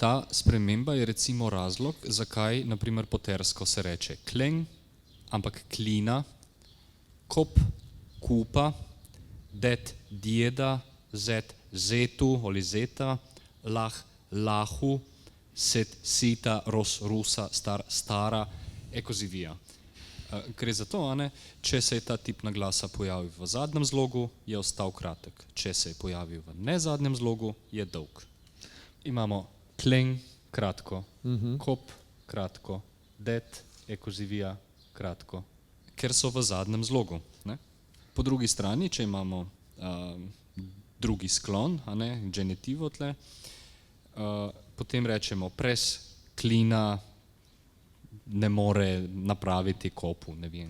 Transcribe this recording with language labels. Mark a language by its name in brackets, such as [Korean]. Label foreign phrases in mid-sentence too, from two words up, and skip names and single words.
[Slovenian] ta sprememba je recimo razlog, zakaj naprimer po tersko se reče kleng, ampak klina, kop, kupa, det, djeda, zet, zetu ali zeta, lah, lahu, set, sita, ros, rusa, star, stara, [Italian] e così via. [Slovenian] Gre za to, če se je ta tip naglasa pojavil v zadnjem zlogu, je ostal kratek. Če se je pojavil v nezadnjem zlogu, je dolg. Imamo kleng, kratko, kop, kratko, [Italian] det, e così via, [Slovenian] kratko, ker so v zadnjem zlogu. Ne? Po drugi strani, če imamo drugi sklon, genitivo tle, potem rečemo pres, klina, ne more napraviti kopu, ne vem.